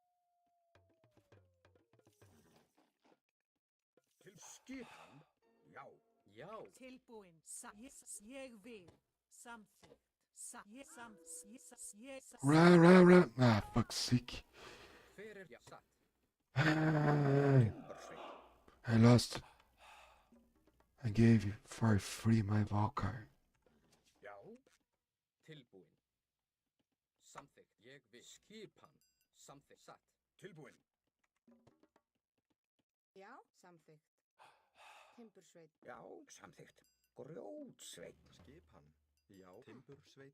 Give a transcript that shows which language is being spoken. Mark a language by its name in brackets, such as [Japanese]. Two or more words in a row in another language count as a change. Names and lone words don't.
[Icelandic] Til skipan. Já. Já. Tilbúin. Satt. Ég vil. Samþykkt. Satt. Ég [English] Rah. Ah, fuck sick. [Icelandic] Hver er já. Satt. Timbursveit. [English] I lost. I gave you for free my Valkyrie. [Icelandic] Já. Tilbúin. Samþykkt. Ég vil. Skipan. Samþykkt. Satt. Tilbúin. Já. Samþykkt. Timbursveit. Já. Samþykkt. Grjótsveit. Skipan. Já. Timbursveit.